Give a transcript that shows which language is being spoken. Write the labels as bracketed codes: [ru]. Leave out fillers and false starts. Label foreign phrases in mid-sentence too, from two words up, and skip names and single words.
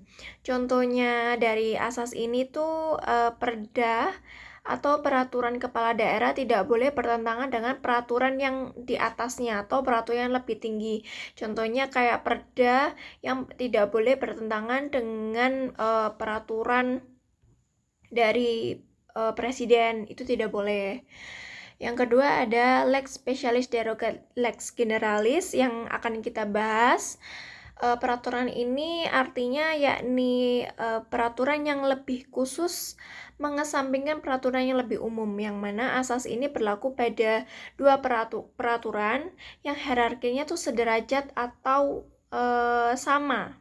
[id] Contohnya dari asas ini tuh perda atau peraturan kepala daerah tidak boleh bertentangan dengan peraturan yang di atasnya atau peraturan yang lebih tinggi. Contohnya kayak perda yang tidak boleh bertentangan dengan peraturan dari presiden, itu tidak boleh. Yang kedua ada [la] lex specialis derogat lex generalis [id] yang akan kita bahas. Peraturan ini artinya yakni peraturan yang lebih khusus mengesampingkan peraturan yang lebih umum, yang mana asas ini berlaku pada dua peraturan yang hierarkinya tuh sederajat atau sama.